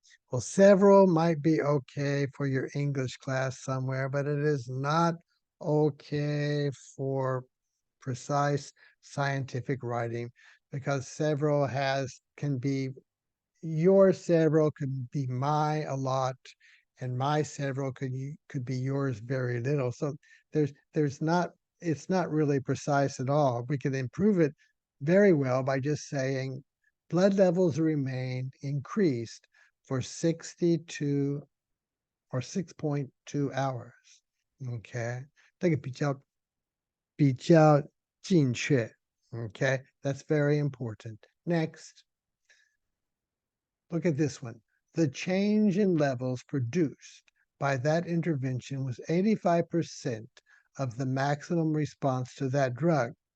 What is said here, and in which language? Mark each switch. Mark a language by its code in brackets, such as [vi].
[en] Well, several might be okay for your English class somewhere, but it is not okay for precise scientific writing because several can be your several could be my a lot and my several could be yours very little. So it's not really precise at all. We could improve it very well by just saying blood levels remain increased for 62 or 6.2 hours. [zh] Okay, 这个比较精确. [en] Okay, that's very important. Next, look at this one. The change in levels produced by that intervention was 85% of the maximum response to that drug.